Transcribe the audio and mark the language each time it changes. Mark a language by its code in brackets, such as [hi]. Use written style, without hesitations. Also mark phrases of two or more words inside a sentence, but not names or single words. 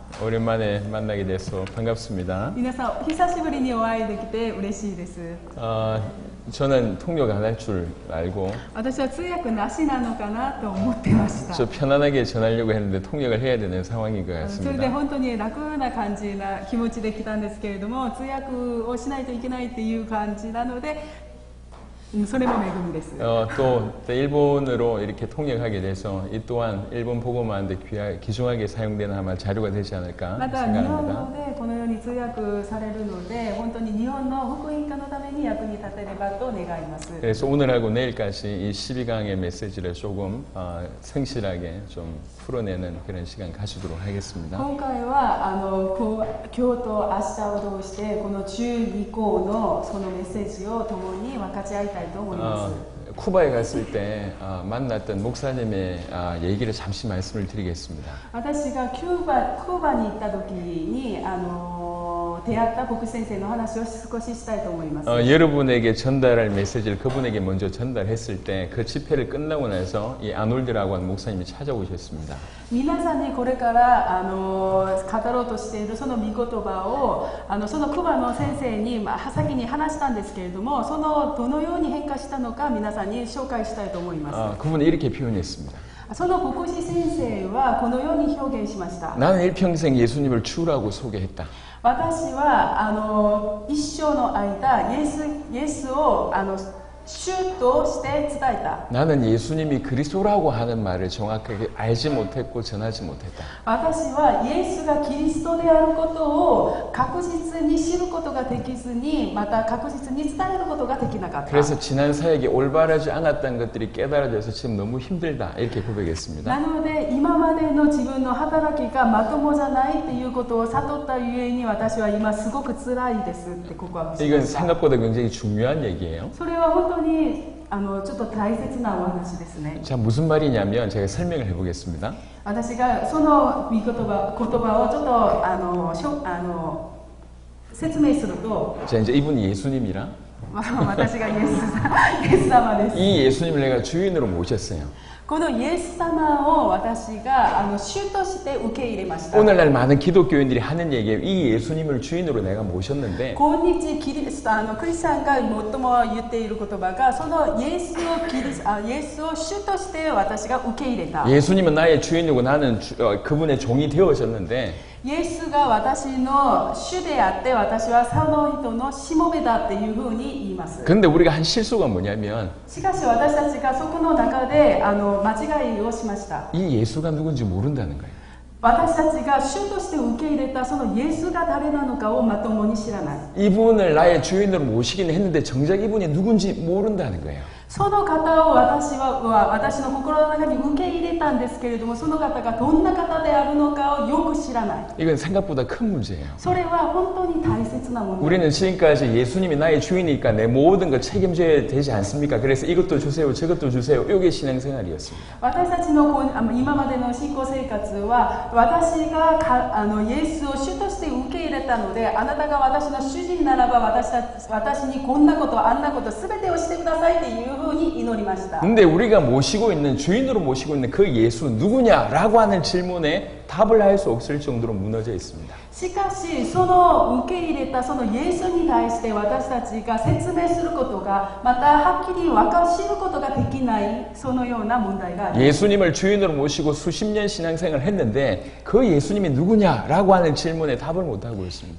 [ko] 오랜만에 만나게 돼서 반갑습니다. [ja] 皆さん、久しぶりにお会いできて嬉しいです。 [ko] 저는 통역 안 할 줄 알고 [ja] 私は通訳なしなのかなと思ってました。 [ko] 저 편안하게 전하려고 했는데 통역을 해야 되는 상황인 것 [ja] それで [ko] 같습니다. [ja] 本当に楽な感じな気持ちで来たんですけれども、通訳をしないといけないっていう感じなので、それも恵みです。 [ko] 또 일본으로 이렇게 통역하게 돼서 이 또한 일본 복음화하는데 귀중하게 사용되는 아마 자료가 되지 않을까 [ja] また日本 [ko] 생각합니다. [ja] 語でこのように通訳されるので、本当に日本の福音化のために役に立てればと願います。 [ko] 그래서 오늘하고 내일까지 이 12강의 메시지를 조금 성실하게 좀 풀어내는 그런 시간 가지도록 하겠습니다. [ja] 今回は今日と明日を通してこの12項のそのメッセージを共に分かち合いたいと思います。 [ko] 쿠바에 갔을 때 만났던 목사님의 얘기를 잠시 말씀을 드리겠습니다. [ja] 私がキューバに行った時に出会った牧師先生の話を少ししたいと思います。 [ko] 여러분에게 전달할 메시지를 그분에게 먼저 전달했을 때 그 집회를 끝나고 나서 이 아놀드라고 하는 목사님이 찾아오셨습니다. [ja] 皆さんにこれから語ろうとしているその御言葉をそのクバの先生に先に話したんですけれども、そのどのように変化したのか皆さんに紹介したいと思います。 [ko] 그분은 이렇게 표현했습니다. [ja] その牧師先生はこのように表現しました。 [ko] 나는 일평생 예수님을 주라고 소개했다. [ja] 私は一生の間イエスを主として伝えた。 [ko] 나는 예수님이 그리스도라고 하는 말을 정확하게 알지 못했고 전하지 못했다. [ja] 私はイエスがキリストであることを確実に知ることができずに、また確実に伝えることができなかった。 [ko] 그래서 지난 사역이 올바르지 않았다는 것들이 깨달아져서 지금 너무 힘들다 이렇게 고백했습니다. [ja] なので今までの自分の働きがまともじゃないっていうことを悟ったゆえに、私は今すごく辛いですって告白しま [ko] 이건 [ja] した。 [ko] 생각보다 굉장히 중요한 얘기예요. [ja] それは本当にちょっと大切なお話ですね。 [ko] 자, 무슨 말이냐면 제가 설명을 해보겠습니다. [ja] 私がその言葉をちょっと説明すると、 [ko] 자, 이제 이분이 예수님이라 [ja] 私がイエス様です。 [ko] 이 예수님을 내가 주인으로 모셨어요. [ja] このイエス様を私が主として受け入れました。 [ko] 오늘날 많은 기독교인들이 하는 얘기예요. 이 예수님을 주인으로 내가 모셨는데 [ja] 今日クリスチャンが最も言っている言葉が、そのイエスを主として私が受け入れた。 [ko] 예수님은 나의 주인이고 나는 그분의 종이 되어졌는데 [ja] イエスが私の主であって、私はその人のしもべだっていうふうに言います。 [ko] 근데 우리가 한 실수가 뭐냐면 [ja] しかし私たちがそこの中で間違いをしました。 [ko] 이 예수가 누군지 모른다는 거예요. [ja] 私たちが主として受け入れたそのイエスが誰なのかをまともに知らない。 [ko] 이분을 나의 주인으로 모시긴 했는데 정작 이분이 누군지 모른다는 거예요. [ja] その方を私の心の中に受け入れたんですけれども、その方がどんな方であるのかをよく知らない。 [ko] 이건 생각보다 큰 문제예요. [ja] それは本当に大切なもの。 [ko] 우리는 지금까지 예수님이 나의 주인이니까 내 모든 걸 책임져야 되지 않습니까? 그래서 이것도 주세요, 저것도 주세요. 이게 신앙생활이었습니다. [ja] 私たちの今までの信仰生活は、私がイエスを主として受け入れたので、あなたが私の主人ならば私にこんなことあんなこと全てをしてくださいっていうふうに祈りました。 [ko] 근데 우리가 모시고 있는 주인으로 모시고 있는 그 예수 누구냐라고 하는 질문에 답을 할 수 없을 정도로 무너져 있습니다. [ja] しかしその受け入れたそのイエスに対して私たちが説明することが、またはっきり知ることができない、そのような問題があります。 [ko] 예수님을 주인으로 모시고 수십 년 신앙생활을 했는데 그 예수님이 누구냐라고 하는 질문에 답을 못하고 있습니다.